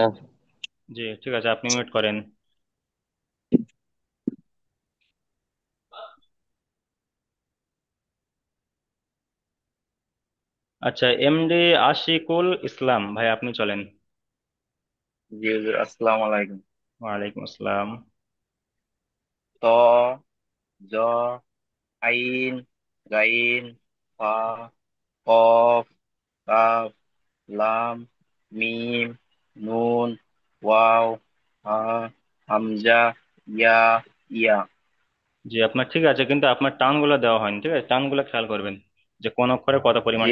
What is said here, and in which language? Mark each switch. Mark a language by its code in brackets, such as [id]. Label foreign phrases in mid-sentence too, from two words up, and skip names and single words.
[bn] জি ঠিক আছে, আপনি মিউট করেন। আচ্ছা, এমডি আশিকুল ইসলাম ভাই আপনি চলেন। জি হুজুর, [ar] السلام عليكم. وعليكم السلام. ত, জ, عين، غين، فاء، قاف، كاف، لام، ميم، نون، واو، هاء، همزة، ياء، ياء. [bn] জি আপনার ঠিক আছে, কিন্তু আপনার টানগুলো দেওয়া হয়নি, ঠিক আছে, টানগুলো খেয়াল করবেন, যে কোন অক্ষরে কত পরিমাণ